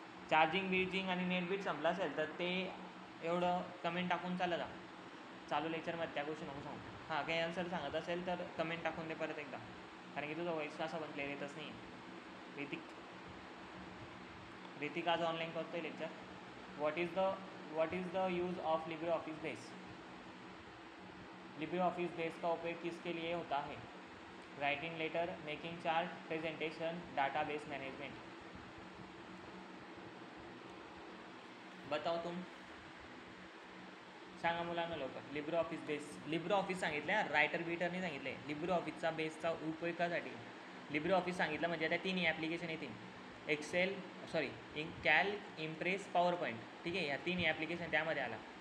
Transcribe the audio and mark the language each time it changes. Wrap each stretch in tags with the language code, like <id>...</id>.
<mr>Charging आणि नेटबीट संपला असेल तर ते एवढं कमेंट टाकून चाललं जा, चालू लेक्चरमध्ये त्या गोष्टी नको सांगू. हां, काही आन्सर सांगत असेल तर कमेंट टाकून दे परत एकदा, कारण की तुझा वॉईस असा पण क्लिअर येतच नाही. ऋतिक आज ऑनलाईन करतोय lecture.</mr> <en>What is the use of Libre Office Base?</en> <hi>Libre office base का उपयोग किसके लिए होता है?</hi> <en>Writing letter, making chart, presentation, database management.</en> <hi>बताओ तुम.</hi> <mr>सांगा मुलांना लवकर. Libre office base, Libre office सांगितलं, रायटर बीटर नाही सांगितले. लिब्रो ऑफिसचा बेसचा उपयोगासाठी लिब्रो ऑफिस सांगितलं म्हणजे त्या तिन्ही ॲप्लिकेशन येतील. Excel calc, impress, power point. ठीक आहे, ह्या तिन्ही ॲप्लिकेशन त्यामध्ये आला.</mr>